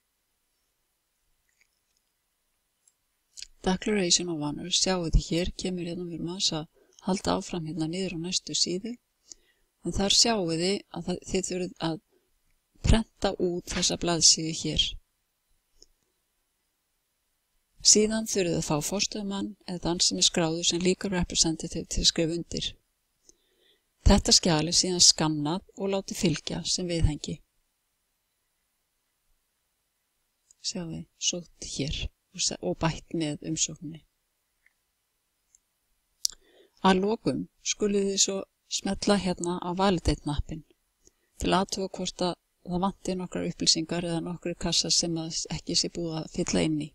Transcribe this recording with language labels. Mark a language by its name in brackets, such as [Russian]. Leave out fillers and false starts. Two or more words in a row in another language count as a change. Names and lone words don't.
[Icelandic] Declaration of Honor, sjáu þið hér, kemur hérna við maður að halda áfram hérna niður á næstu síðu, en þar sjáu þið að þið þurfið að prenta út þessa blaðsíðu hér. Síðan þurfið að fá forstöðumann eða þann sem er skráður sem [English] legal representative [Icelandic] til að skrifa undir. Þetta skjal er síðan skannað og látið fylgja sem viðhengi. Sjáum við, sótt hér og bætt með umsókninni. Að lokum skuluð þið svo smella hérna á validate-nappinn til að athuga hvort að það vanti nokkrar upplýsingar eða nokkrar kassar sem ekki sé búið að fylla inn í.